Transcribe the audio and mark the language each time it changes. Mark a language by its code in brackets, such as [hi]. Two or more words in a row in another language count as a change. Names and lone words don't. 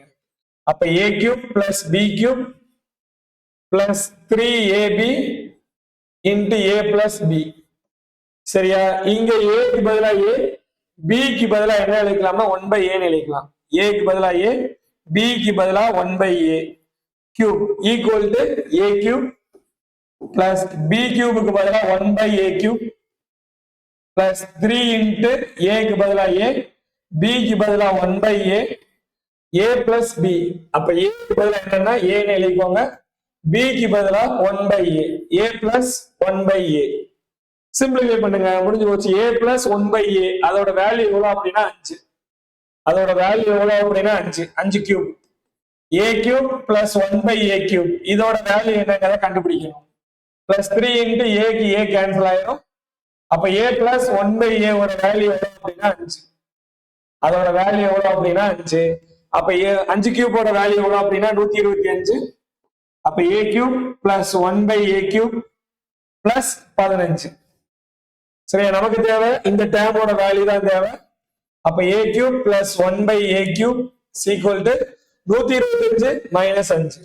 [en] அப்ப a cube plus b cube plus 3ab into a plus b. [ta] சரியா? இங்க a க்கு பதிலா a, b க்கு பதிலா என்ன எழுதிக்கலாம்னா 1/a ன்னு எழுதிக்கலாம். [en] a [ta] க்கு பதிலா [en] a, b [ta] க்கு பதிலா [en] 1/a cube equal to a cube plus b cube [ta] க்கு பதிலா [en] 1/a cube plus 3 into a [ta] க்கு பதிலா [en] a, b [ta] க்கு பதிலா [en] 1/a, a plus b. [ta] அப்ப a க்கு பதிலா என்னன்னா a ன்னு எழுதிக்கோங்க. [en] b [ta] க்கு பதிலா [en] 1/a, a plus 1/a. [ta] சிம்பிளிஃபை பண்ணுங்க, முடிஞ்சு போச்சு. [en] a plus 1/a [ta] அதோட வேல்யூ எவ்வளவு அப்படின்னா 5. அதோட வேல்யூ எவ்வளவு அப்படின்னா 5. 5 கியூப். [en] a cube plus 1/a cube [ta] இதோட வேல்யூ என்னங்கிறத கண்டுபிடிக்கணும். [en] plus 3 into a [ta] க்கு [en] a cancel [ta] ஆயிடும். அப்ப [en] a plus 1/a [ta] ஓட வேல்யூ எவ்வளவு அப்படின்னா 5. அதோட வேல்யூ எவ்வளவு அப்படின்னா 5. அப்ப 5 கியூபோட வேல்யூ எவ்வளவு அப்படின்னா 125. [en] அப்ப a cube plus 1/a cube plus 15. [ta] சரியா? நமக்கு தேவை இந்த டேர்மோட வேல்யூ தான் தேவை. அப்ப [en] a cube plus 1/a cube equal to 125 minus 5.